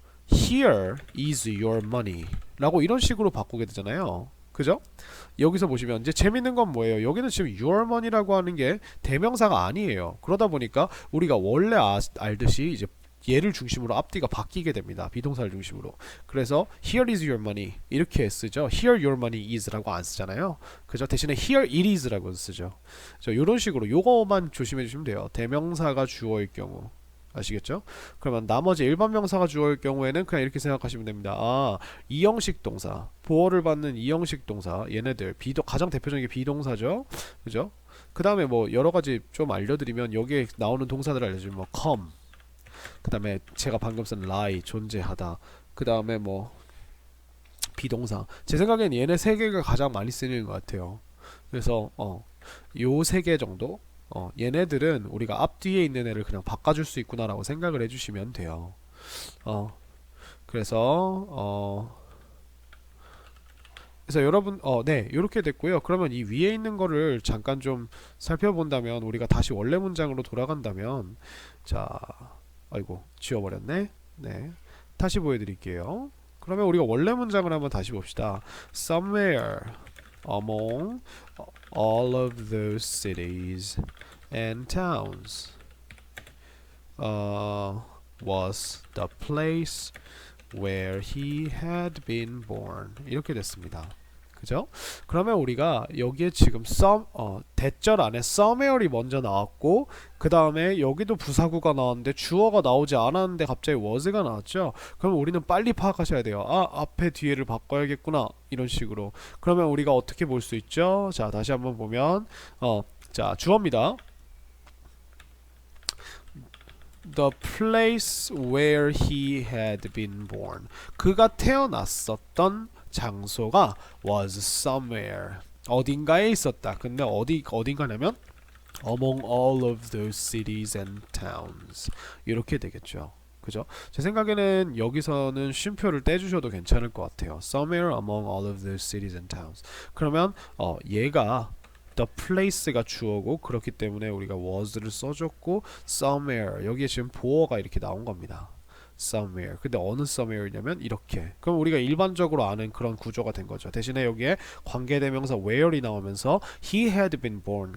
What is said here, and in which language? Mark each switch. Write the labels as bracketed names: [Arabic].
[English] Here is your money [Korean] 라고 이런 식으로 바꾸게 되잖아요. 그죠? 여기서 보시면 이제 재밌는 건 뭐예요? 여기는 지금 your money라고 하는 게 대명사가 아니에요. 그러다 보니까 우리가 원래 알듯이 이제 얘를 중심으로 앞뒤가 바뀌게 됩니다. 비동사를 중심으로. 그래서 [English] here is your money [Korean] 이렇게 쓰죠. [English] here your money is [Korean] 라고 안 쓰잖아요. 그죠? 대신에 [English] here it is [Korean] 라고 쓰죠. 이런 식으로 요거만 조심해 주시면 돼요. 대명사가 주어일 경우. 아시겠죠? 그러면 나머지 일반 명사가 주어일 경우에는 그냥 이렇게 생각하시면 됩니다. 아, 이형식 동사, 보어를 받는 이형식 동사, 얘네들 가장 대표적인 게 비동사죠, 그죠? 그 다음에 뭐 여러 가지 좀 알려드리면 여기에 나오는 동사들을 알려주면 뭐 come, 그 다음에 제가 방금 쓴 lie, 존재하다, 그 다음에 뭐 비동사. 제 생각엔 얘네 세 개가 가장 많이 쓰이는 것 같아요. 그래서 요 세 개 정도. 얘네들은 우리가 앞뒤에 있는 애를 그냥 바꿔줄 수 있구나라고 생각을 해주시면 돼요. 그래서 여러분 네, 이렇게 됐고요. 그러면 이 위에 있는 거를 잠깐 좀 살펴본다면 우리가 다시 원래 문장으로 돌아간다면 자, 아이고 지워버렸네. 네, 다시 보여드릴게요. 그러면 우리가 원래 문장을 한번 다시 봅시다. [English] Somewhere among all of those cities and towns was the place where he had been born. [Korean] 이렇게 됐습니다. 그죠? 그러면 우리가 여기에 지금 대절 안에 somewhere이 먼저 나왔고 그 다음에 여기도 부사구가 나왔는데 주어가 나오지 않았는데 갑자기 was가 나왔죠? 그러면 우리는 빨리 파악하셔야 돼요. 아, 앞에 뒤에를 바꿔야겠구나. 이런 식으로. 그러면 우리가 어떻게 볼 수 있죠? 자, 다시 한번 보면 자, 주어입니다. [English] The place where he had been born. [Korean] 그가 태어났었던 장소가 [English] was somewhere. [Korean] 어딘가에 있었다. 근데 어딘가냐면 [English] among all of those cities and towns. [Korean] 이렇게 되겠죠. 그죠? 제 생각에는 여기서는 쉼표를 떼주셔도 괜찮을 것 같아요. [English] Somewhere among all of those cities and towns. [Korean] 그러면 얘가 the place가 주어고 그렇기 때문에 우리가 was를 써줬고 somewhere 여기에 지금 보어가 이렇게 나온 겁니다. somewhere. 근데 어느 somewhere냐면 이렇게. 그럼 우리가 일반적으로 아는 그런 구조가 된 거죠. 대신에 여기에 관계대명사 where이 나오면서 [English] he had been born.